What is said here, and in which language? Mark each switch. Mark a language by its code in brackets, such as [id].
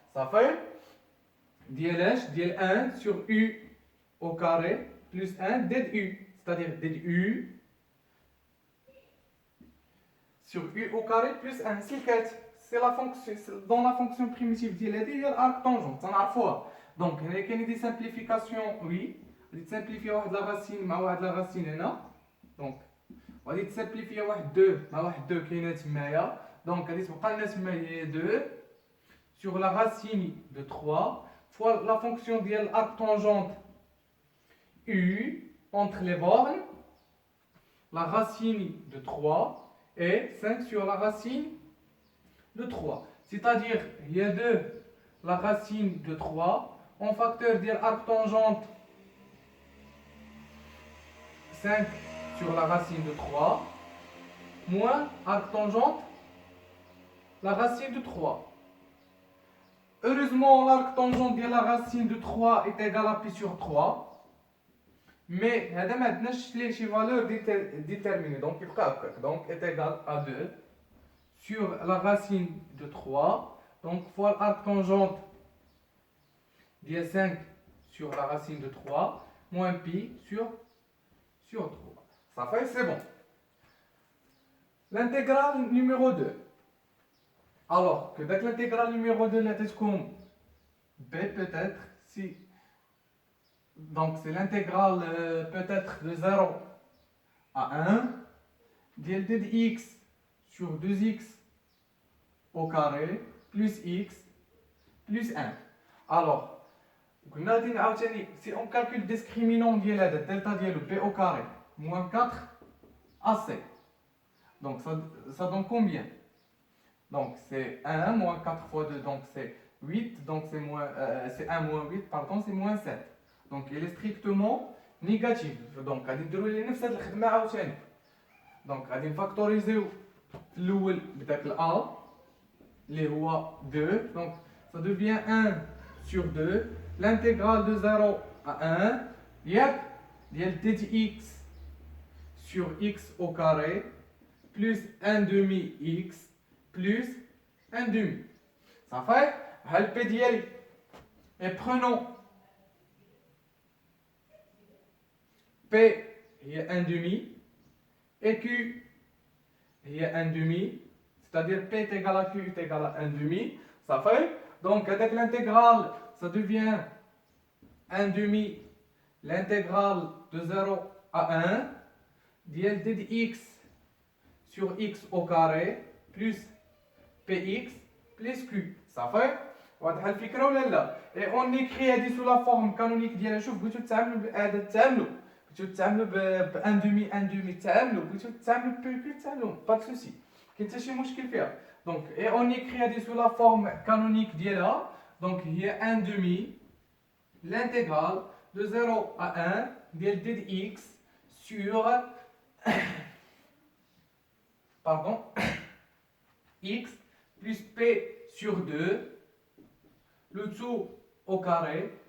[fr] Ça fait [ar] ديال [fr] 1 sur u au carré plus 1 du, c'est-à-dire du sur u au carré plus 1. C'est la fonction, dans la fonction primitive [ar] ديال هذه هي [fr] l'arc tangente, [ar] تنعرفوها. [fr] Donc [ar] هنا كاين [fr] دي simplification, oui. [ar] غادي تسامبليفيا واحد لا راسين مع واحد لا راسين هنا. دونك غادي تسامبليفيا واحد 2 مع واحد 2 كاينه تمايا. دونك غادي تبقى لنا تما هي [fr] 2 sur la racine de 3 fois la fonction de l'arc tangente U entre les bornes, la racine de 3 et 5 sur la racine de 3. C'est-à-dire, il y a 2 la racine de 3 en facteur de l'arc tangente 5 sur la racine de 3 moins arc tangente la racine de 3. Heureusement, l'arc tangente de la racine de 3 est égal à pi sur 3. Mais [ar] هذا ما عندناش شي [fr] valeur déterminée. Donc il donc est égal à 2 sur la racine de 3. Donc fois l'arc tangente de 5 sur la racine de 3 moins pi sur 3. Ça fait, c'est bon. L'intégrale numéro 2. Alors que dès que l'intégrale numéro 2 est comme b peut-être si. Donc c'est l'intégrale peut-être de 0 à 1 dl de x sur 2x au carré plus x plus 1. Alors, si on calcule le discriminant de delta de b au carré moins 4 ac. Donc ça donne combien? Donc c'est 1 moins 4 fois 2, donc c'est 8, donc c'est 1 moins 8, pardon, c'est moins 7. Donc il est strictement négatif. Donc [ar] غادي نديرو ليه نفس هاد الخدمه عاوتاني. دونك غادي نفاكتوريزيو الاول بداك ال a اللي هو 2. [fr] Donc ça devient 1 sur 2 l'intégrale de 0 à 1 [ar] ياك ديال [fr] dx sur x au carré plus 1 demi x plus 1 demi. Ça fait [ar] ها ال [fr] p [ar] ديالي. [fr] Et prenons P est 1 demi et Q est 1 demi, c'est-à-dire P est égal à Q est égal à 1 demi. Ça fait, donc avec l'intégrale, ça devient 1 demi, l'intégrale de 0 à 1, dl dx sur x au carré plus px plus q. Ça fait, [ar] واضحه الفكره ولا لا؟ [fr] et on écrit [ar] هذه [fr] sous la forme canonique [ar] ديالها. شوف بغيتو تتعاملوا بالاعداد تعاملوا، بغيتو تتعاملوا ب 1 دومي 1 دومي تعاملوا، بغيتو تتعاملوا ب بي تعاملوا، با دو سوسي، كاين حتى شي مشكل فيها. دونك [fr] et on écrit [ar] هذه [fr] sous la forme canonique [ar] ديالها. [fr] donc [ar] هي [fr] 1 demi l'intégrale de 0 à 1 [ar] ديال [fr] dx sur pardon x plus p sur 2 le tout au carré.